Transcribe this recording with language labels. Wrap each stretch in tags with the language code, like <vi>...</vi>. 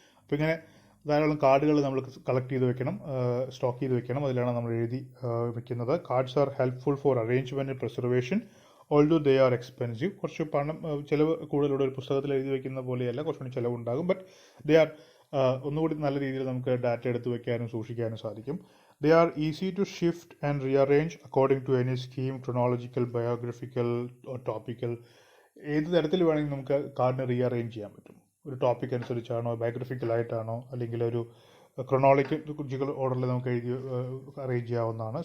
<ml>അപ്പോൾ ഇങ്ങനെ ധാരാളം കാർഡുകൾ നമ്മൾ കളക്ട് ചെയ്ത് വെക്കണം, സ്റ്റോക്ക് ചെയ്ത് വെക്കണം. അതിലാണ് നമ്മൾ എഴുതി വെക്കുന്നത്.</ml> <en>Cards are helpful for arrangement and preservation, although they are expensive.</en> <ml>കുറച്ച് പണം ചിലവ് കൂടുതലൂടെ ഒരു പുസ്തകത്തിൽ എഴുതി വെക്കുന്ന പോലെയല്ല, കുറച്ചുകൂടി ചിലവുണ്ടാകും.</ml> <en>but they are</en> <ml>ഒന്നുകൂടി നല്ല രീതിയിൽ നമുക്ക് ഡാറ്റ എടുത്ത് വെക്കാനും സൂക്ഷിക്കാനും സാധിക്കും.</ml> <en>They are easy to shift and rearrange according to any scheme, chronological, biographical or topical.</en> <ml>ഏത് തരത്തിൽ വേണമെങ്കിൽ നമുക്ക് കാർഡിനെ റീഅറേഞ്ച് ചെയ്യാൻ പറ്റും. ഒരു ടോപ്പിക് അനുസരിച്ചാണോ, ബയോഗ്രഫിക്കലായിട്ടാണോ, അല്ലെങ്കിൽ ഒരു ക്രൊണോളജിക്കൽ ഓർഡറിൽ നമുക്ക് എഴുതി അറേഞ്ച് ചെയ്യാവുന്നതാണ്.</ml>